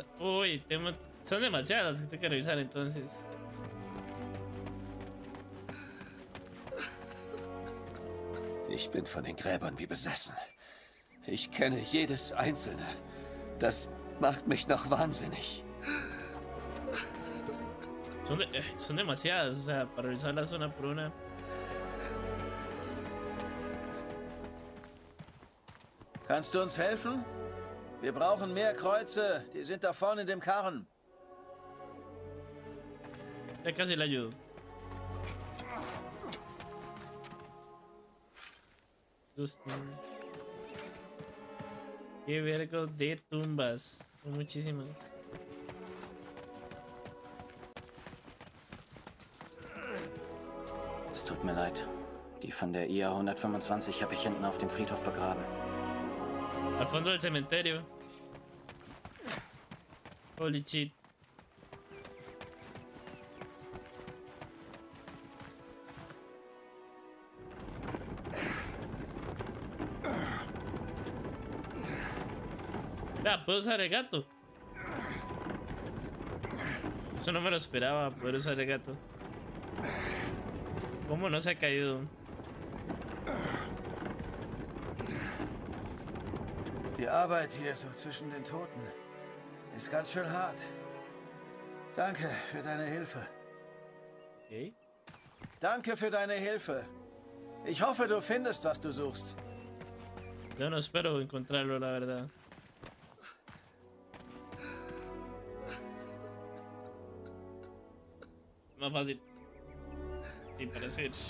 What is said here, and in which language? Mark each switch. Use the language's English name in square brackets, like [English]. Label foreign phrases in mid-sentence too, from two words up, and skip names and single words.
[Spanish] Uy, son demasiadas que tengo que revisar entonces. [German] Ich bin von den Gräbern wie besessen. Ich kenne jedes einzelne. Das macht mich noch wahnsinnig. [Spanish] Son demasiadas, o sea, para revisarlas una por una. [German] Kannst du uns helfen? Wir brauchen mehr Kreuze. Die sind da vorne in dem Karren. [Spanish] Ya casi le ayudo. Justo. Qué vergo de tumbas. Son muchísimas. [German] Es tut mir leid. Die von der IA 125 habe ich hinten auf dem Friedhof begraben. [Spanish] Al fondo del cementerio. [English] Holy shit. [Spanish] Ya, puedo usar el gato. Eso no me lo esperaba, poder usar el gato. ¿Cómo no se ha caído? [German] Die Arbeit hier so zwischen den Toten ist ganz schön hart. Danke für deine Hilfe. Okay. Danke für deine Hilfe. Ich hoffe, du findest, was du suchst. [Spanish] Yo no espero encontrarlo, la verdad. Más fácil. Sin parecer.